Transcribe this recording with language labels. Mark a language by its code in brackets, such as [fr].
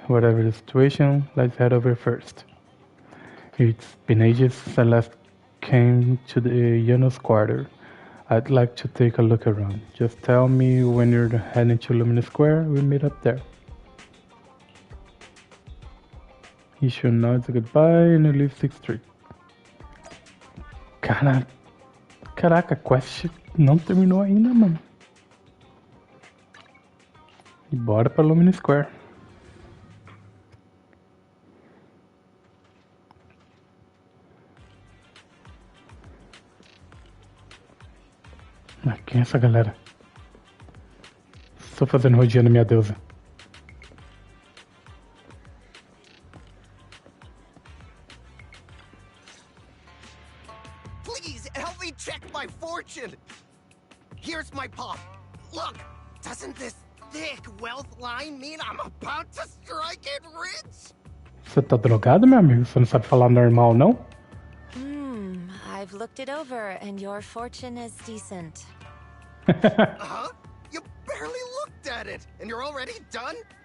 [en] Whatever the situation, let's head over first. It's been ages since I last came to the Yano's quarter. I'd like to take a look around. Just tell me when you're heading to Lumina Square, we'll meet up there. YIXUAN nods goodbye and you leave 6th Street. [pt] Caraca, a quest não terminou ainda, mano. E bora pra Lumina Square. Ah, quem é essa galera? Estou fazendo rodeando minha deusa. [en] Here's my palm. Look, doesn't this thick wealth line mean I'm about to strike it rich? [pt] Você tá drogado, meu amigo? Você não sabe falar normal, não? [en] I've looked it over, and your fortune is decent. Huh? You barely looked at it, and you're already done?